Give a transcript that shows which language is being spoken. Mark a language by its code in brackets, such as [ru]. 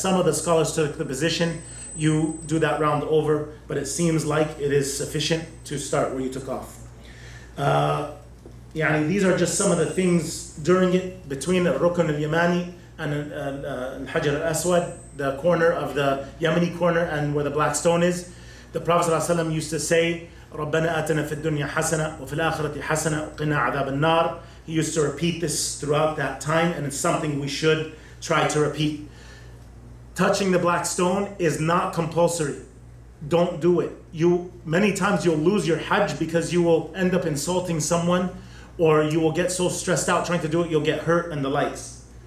[en] Some of the scholars took the position, you do that round over, but it seems like it is sufficient to start where you took off. These are just some of the things during it, between Rukn al-Yamani and Al-Hajar al-Aswad, the corner of the Yemeni corner and where the black stone is. The Prophet ﷺ used to say, [ar] رَبَّنَا آتَنَا فِي الدُّنْيَا حَسَنَةً وَفِي الْآخِرَةِ حَسَنَةً وَقِنَا عَذَابَ النَّارِ. [en] He used to repeat this throughout that time, and it's something we should try to repeat. Touching the black stone is not compulsory. Don't do it. Many times you'll lose your Hajj because you will end up insulting someone, or you will get so stressed out trying to do it, you'll get hurt and the likes.